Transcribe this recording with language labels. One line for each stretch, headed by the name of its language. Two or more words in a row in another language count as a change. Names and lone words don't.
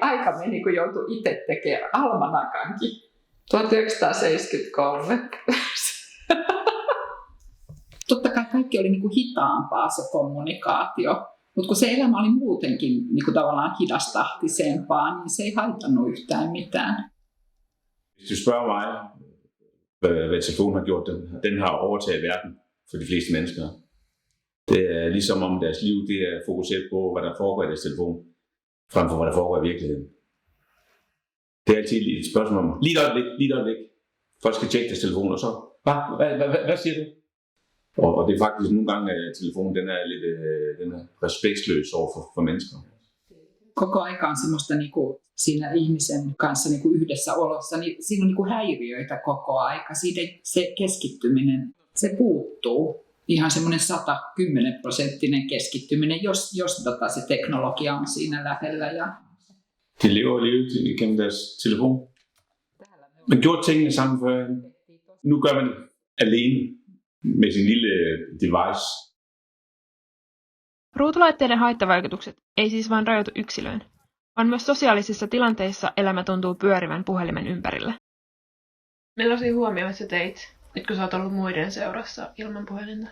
Finnish: Aika meni, kun joutui itse tekemään almanakankin. 1973. Totta kai kaikki oli niinku hitaampaa se kommunikaatio, mutta kun se elämä oli muutenkin niinku tavallaan hidastahtisempaa, niin se ei haitannut yhtään mitään.
Danish: Hvis du spørger mig, hvad telefonen har gjort, den har overtaget verden for de fleste mennesker. Det er ligesom om deres liv det er fokuseret på, hvad der foregår i deres telefon, frem for hvad der foregår i virkeligheden. Det er altid et spørgsmål om, lige et øjeblik. Folk skal tjekke deres telefon, og så, hvad siger du? Og det er faktisk nogle gange, at telefonen den er lidt den er respektløs over for mennesker.
Finnish: Koko aika on semmoista niinku siinä ihmisen kanssa niinku yhdessä olossa, niin siinä on niinku häiriöitä koko aika. Siitä se keskittyminen, se puuttuu. Ihan semmoinen 110% keskittyminen, jos se teknologia on siinä lähellä.
Danish: Ja De lever livet igennem deres telefon. Man gjorde tingene sammen før. Nu gør man alene med sin lille device.
Finnish: Ruutulaitteiden haittavaikutukset ei siis vain rajoitu yksilöön, vaan myös sosiaalisissa tilanteissa elämä tuntuu pyörivän puhelimen ympärillä. Millaisia huomioita sä teit, nyt kun sä oot ollut muiden seurassa ilman puhelinta?